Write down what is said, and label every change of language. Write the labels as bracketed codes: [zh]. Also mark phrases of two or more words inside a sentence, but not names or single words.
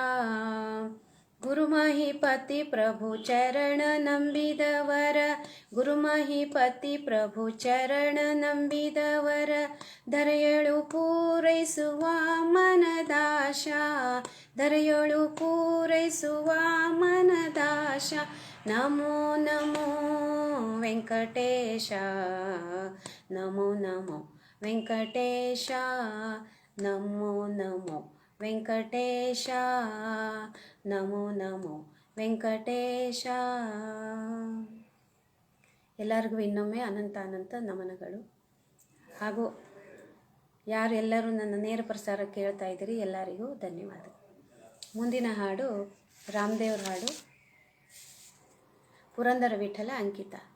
[kn] ಗುರುಮಹಿಪತಿ ಪ್ರಭು ಚರಣ ನಂಬಿದವರ, ಗುರುಮಹಿಪತಿ ಪ್ರಭು ಚರಣ ನಂಬಿದವರ ಧರೆಯಳು ಪೂರೈಸುವ ಮನದಾಶ, ಧರೆಯಳು ಪೂರೈಸುವ ಮನದಾಶ. [sa] ನಮೋ ನಮೋ ವೆಂಕಟೇಶ, ನಮೋ ನಮೋ ವೆಂಕಟೇಶ, ನಮೋ ನಮೋ ವೆಂಕಟೇಶ, ನಮೋ ನಮೋ ವೆಂಕಟೇಶ. [kn] ಎಲ್ಲರಿಗೂ ಇನ್ನೊಮ್ಮೆ ಅನಂತ ಅನಂತ ನಮನಗಳು. ಹಾಗೂ ಯಾರೆಲ್ಲರೂ ನನ್ನ ನೇರ ಪ್ರಸಾರ ಕೇಳ್ತಾ ಇದ್ದೀರಿ ಎಲ್ಲರಿಗೂ ಧನ್ಯವಾದ. ಮುಂದಿನ ಹಾಡು ರಾಮದೇವ್ರ ಹಾಡು, ಪುರಂದರ ವಿಠಲ ಅಂಕಿತ.